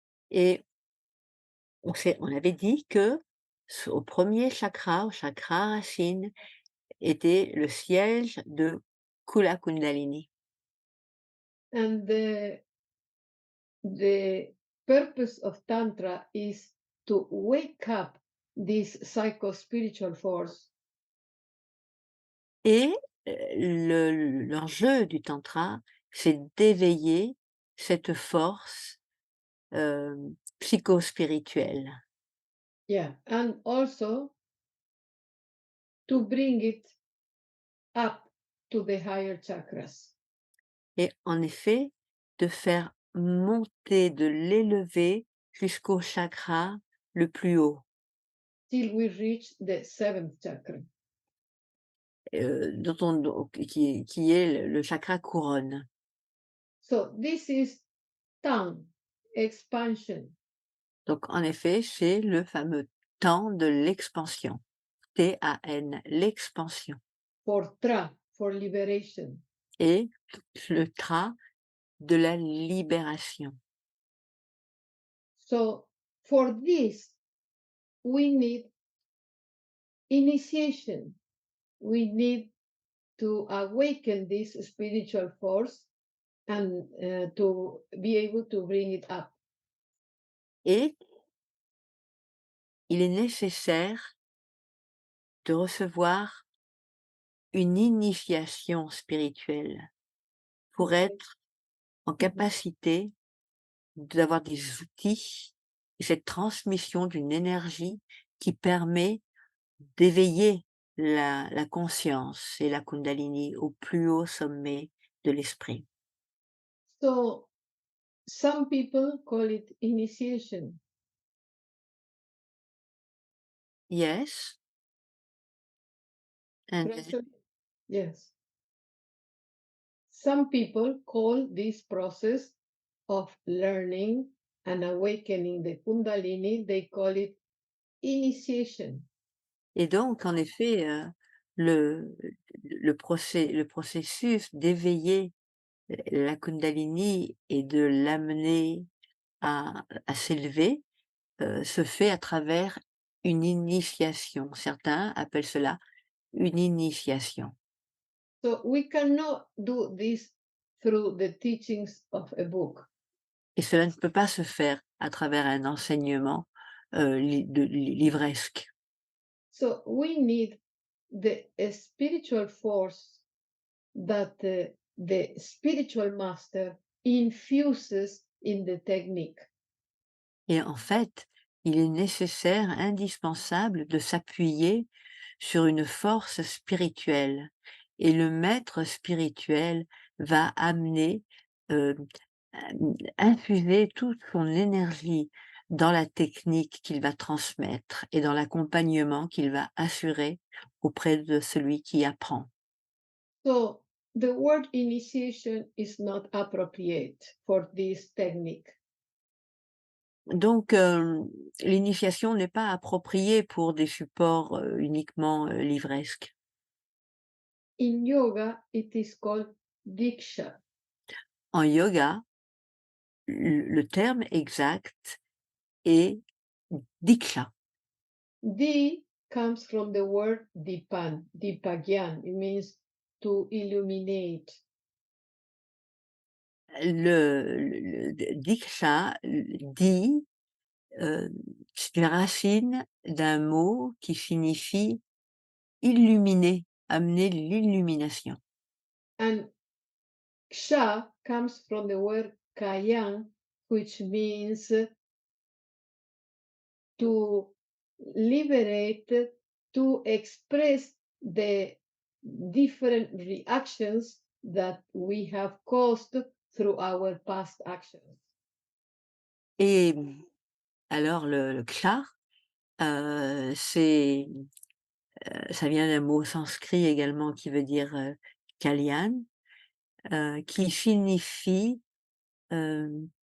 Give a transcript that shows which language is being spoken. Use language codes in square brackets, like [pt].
[fr] et on avait dit que au premier chakra, au chakra racine, était le siège de Kula Kundalini. [en] And the purpose of Tantra is to wake up this psycho-spiritual force [fr] Et l'enjeu du tantra, c'est d'éveiller cette force psychospirituelle. [en] yeah, and also to bring it up to the higher chakras [fr] Et en effet, de faire monter, de l'élever jusqu'au chakra le plus haut, [en] till we reach the seventh chakra. [fr] dont qui est le chakra couronne. [en] So this is Tan expansion [fr] Donc en effet, c'est le fameux temps de l'expansion, T-A-N, l'expansion, [en] for Tra, for liberation. [fr] et le tra de la libération. [en] So for this, we need initiation. We need to awaken this spiritual force and to be able to bring it up. [fr] Et il est nécessaire de recevoir une initiation spirituelle pour être en Mhm. capacité d'avoir des outils et cette transmission d'une énergie qui permet d'éveiller la conscience et la Kundalini au plus haut sommet de l'esprit. [en] So some people call it initiation. Yes, and Actually, yes. Some people call this process of learning and awakening the Kundalini, they call it initiation. [fr] et donc en effet, le le processus d'éveiller la Kundalini et de l'amener à s'élever, se fait à travers une initiation. Certains appellent cela une initiation. [en] So we cannot do this through the teachings of a book. [fr] Et cela ne peut pas se faire à travers un enseignement, livresque. [en] So we need the spiritual force that the spiritual master infuses in the technique. [fr] Et en fait, il est nécessaire, indispensable de s'appuyer sur une force spirituelle et le maître spirituel va amener, heu, infuser toute son énergie dans la technique qu'il va transmettre et dans l'accompagnement qu'il va assurer auprès de celui qui apprend. [en] So the word initiation is not appropriate for this technique. [fr] Donc, l'initiation n'est pas appropriée pour des supports, uniquement, livresques. [en] In yoga, it is called diksha. [fr] En yoga, le terme exact est diksha. [en] Di comes from the word dipan, dipagyan. It means to illuminate. [fr] Le diksha, di, c'est une racine d'un mot qui signifie illuminer, amener l'illumination. [en] And ksha comes from the word kayan, which means to liberate to express the different reactions that we have caused through our past actions. [fr] Et alors le kshar, c'est, ça vient d'un mot sanskrit également qui veut dire, kalyan, qui signifie, hem,